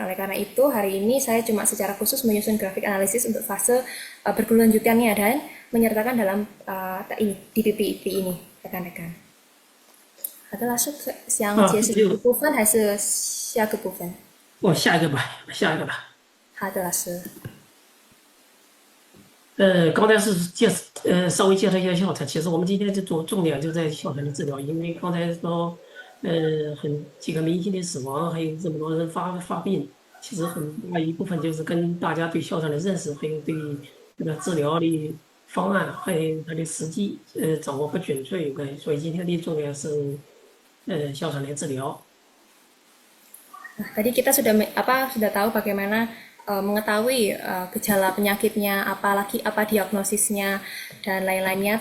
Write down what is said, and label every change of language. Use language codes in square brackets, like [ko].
[id] Oleh karena itu, hari ini saya cuma secara khusus menyusun grafik analisis untuk fase berkelanjutannya dan menyertakan dalam ini di PPT ini, rekan-rekan. [zh] 好的，老师想解释的部分还是下个部分？下一个吧。好的，老师。刚才是稍微介绍一下哮喘，其实我们今天就重点就在哮喘的治疗，因为刚才说，几个明星的死亡，还有这么多人发病，其实很大一部分就是跟大家对哮喘的认识，还有对这个治疗的方案，还有它的实际掌握不准确有关。所以今天的重点是哮喘的治疗。 [id] Nah, tadi kita sudah tahu bagaimana mengetahui gejala penyakitnya, apalagi apa diagnosisnya dan lain-lainnya.